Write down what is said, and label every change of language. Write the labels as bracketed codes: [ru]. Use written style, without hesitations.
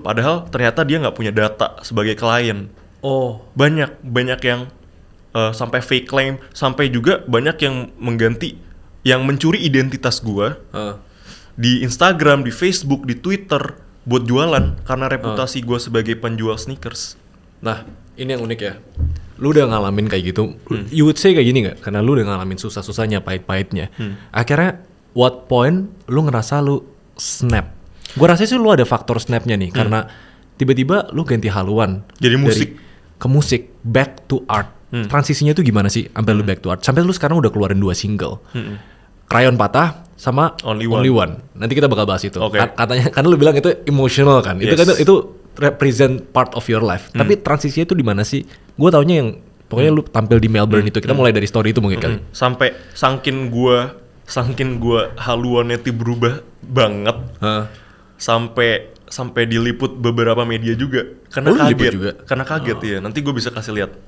[id] Padahal ternyata dia nggak punya data sebagai klien. Banyak yang sampai fake claim, sampai juga banyak yang yang mencuri identitas gue di Instagram, di Facebook, di Twitter buat jualan karena reputasi gue sebagai penjual sneakers. Nah, ini yang unik ya. Lu udah ngalamin kayak gitu. [en] You would say [id] kayak gini nggak? Karena lu udah ngalamin susah-susahnya, pahit-pahitnya. Akhirnya, [en] what point [id] lu ngerasa lu snap? Gue rasa sih lu ada faktor snapnya nih, karena tiba-tiba lu ganti haluan. Jadi musik. Ke musik, [en] back to art. [id] Transisinya tuh gimana sih sampai lu back to art? Sampai lu sekarang udah keluarin 2 single. Krayon Patah sama Only One. Nanti kita bakal bahas itu. Katanya, karena lu bilang itu emotional kan. Yes. Itu [en] represent part of your life. [id] Tapi transisinya itu di mana sih? Gue taunya yang pokoknya lu tampil di Melbourne itu. Kita mulai dari story itu mungkin kali. Sampai saking gue haluannya tuh berubah banget. Sampai diliput beberapa media juga karena kaget juga. Ya. Nanti gue bisa kasih lihat.